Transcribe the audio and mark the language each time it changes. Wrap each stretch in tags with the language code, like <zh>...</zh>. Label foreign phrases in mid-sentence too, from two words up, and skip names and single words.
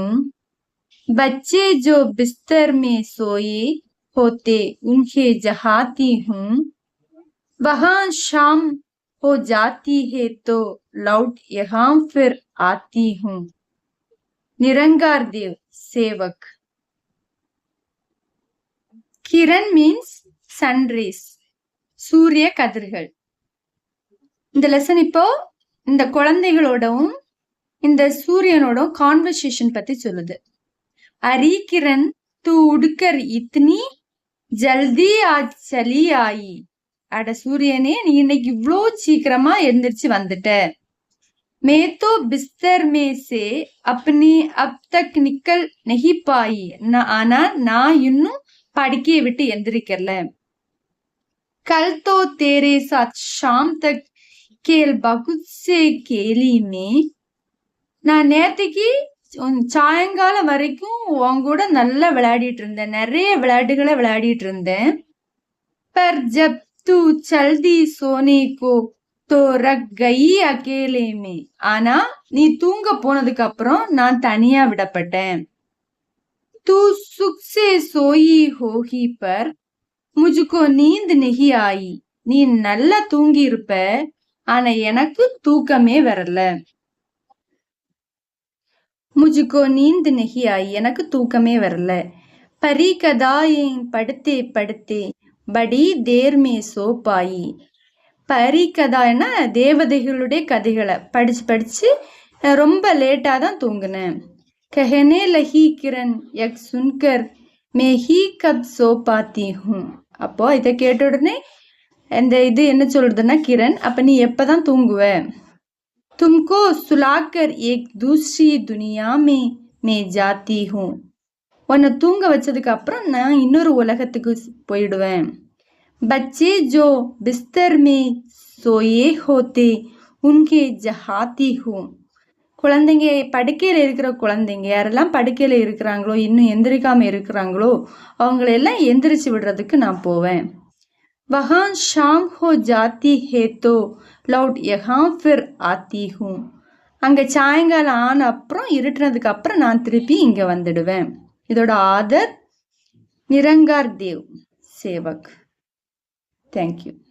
<hi>बच्चे जो बिस्तर में सोए होते उन्हें जगाती हूँ। वहां शाम हो जाती है तो लौट यहाँ फिर आती हूँ। निरंगार देव सेवक.</hi> <ta>கிரண்</ta> <en>means sunrise,</en> <ta>சூரிய கதிர்கள். இந்த லெசன் இப்போ இந்த குழந்தைகளோடவும் இந்த சூரியனோட கான்வர்சேஷன் பத்தி சொல்லுது.</ta> <hi>अरे किरण तू उड़कर इतनी जल्दी आज चली आई.</hi> <ta>அட சூரியனே, நீ இன்னைக்கு இவ்ளோ சீக்கிரமா எந்திரிச்சு வந்துட்ட.</ta> <hi>मैं तो बिस्तर में से अपने अब तक निकल नहीं पाई.</hi> <ta>ஆனா நான் இன்னும் படுக்கையை விட்டு எந்திரிக்கல.</ta> <hi>कल तो तेरे साथ शाम तक खेल बहुत से खेली में.</hi> <ta>நான் நேத்திக்கு சாயங்காலம் வரைக்கும் உன் கூட நல்லா விளையாடிட்டு இருந்தேன், நிறைய விளையாட்டுகளை விளையாடிட்டு இருந்தேன்.</ta> <hi>पर जब तू जल्दी सोने को तो रख गई अकेले में.</hi> <ta>ஆனா நீ தூங்க போனதுக்கு அப்புறம் நான் தனியா விடப்பட்டேன்.</ta> <hi>तू सुख से सोई होगी पर मुझको नींद नहीं आई.</hi> <ta>நீ நல்லா தூங்கி இருப்ப, ஆனா எனக்கு தூக்கமே வரல.</ta> <hi>मुझको नींद नहीं आई,</hi> <ta>எனக்கு தூக்கமே வரல.</ta> <hi>परी कदाएं पढ़ते पढ़ते बड़ी देर में सो पाई.</hi> <ta>பரி கதான்னா தேவதைகளுடைய கதைகளை படிச்சு படிச்சு ரொம்ப லேட்டா தான் தூங்குனேன்.</ta> <hi>कहने लगी किरण यक सुनकर मैं ही कब सो पाती हूँ.</hi> <ta>அப்போ இதை கேட்ட உடனே இந்த இது என்ன சொல்றதுன்னா, கிரண் அப்ப நீ எப்பதான் தூங்குவ?</ta> <hi>तुमको सुलाकर एक दूसरी दुनिया में मैं जाती हूँ.</hi> <ta>உன்னை தூங்க வச்சதுக்கு அப்புறம் நான் இன்னொரு உலகத்துக்கு போயிடுவேன்.</ta> <hi>बच्चे जो बिस्तर में सोए होते उनके जगाती हूँ.</hi> <ta>குழந்தைங்க, படுக்கையில இருக்கிற குழந்தைங்க யாரெல்லாம் படுக்கையில இருக்கிறாங்களோ, இன்னும் எந்திரிக்காம இருக்கிறாங்களோ, அவங்களெல்லாம் எந்திரிச்சு விடுறதுக்கு நான் போவேன்.</ta> <hi>वहां शाम हो जाती है तो लौट यहाँ फिर आती हूँ.</hi> <ta>அங்க சாயங்காலம் ஆன அப்புறம் இருட்டுனதுக்கு அப்புறம் நான் திருப்பி இங்க வந்துடுவேன். இதோட ஆதர் நிரங்கார் தேவ் சேவக்.</ta> <en>Thank you.</en>